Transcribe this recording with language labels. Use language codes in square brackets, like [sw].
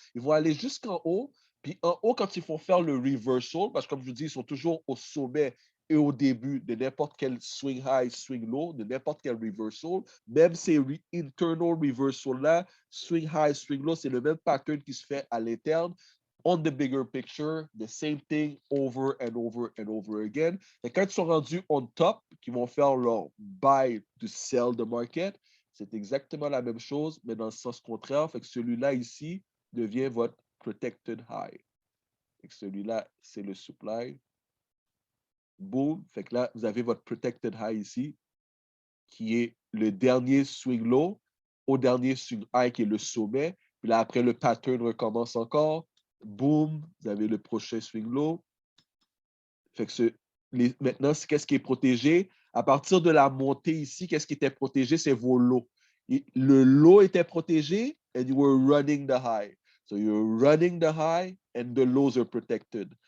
[fr] Ils vont aller jusqu'en haut. Puis en haut, quand ils font faire le reversal, parce que comme je vous dis, ils sont toujours au sommet et au début de n'importe quel swing high, swing low, de n'importe quel reversal, même ces internal reversals-là, swing high, swing low, c'est le même pattern qui se fait à l'interne. [en] on the bigger picture, the same thing over and over and over again. [fr] Et quand ils sont rendus on top, qui vont faire leur buy to sell the market, c'est exactement la même chose, mais dans le sens contraire. Fait que celui-là ici devient votre protected high. Fait que celui-là, c'est le supply. Boom. Fait que là, vous avez votre protected high ici, qui est le dernier swing low au dernier swing high qui est le sommet. Puis là, après, le pattern recommence encore. Boom, vous avez le prochain swing low. Fait que maintenant, qu'est-ce qui est protégé? À partir de la montée ici, qu'est-ce qui était protégé? C'est vos lows. Le low était protégé [en] and you were running the high. So you're running the high and the lows are protected.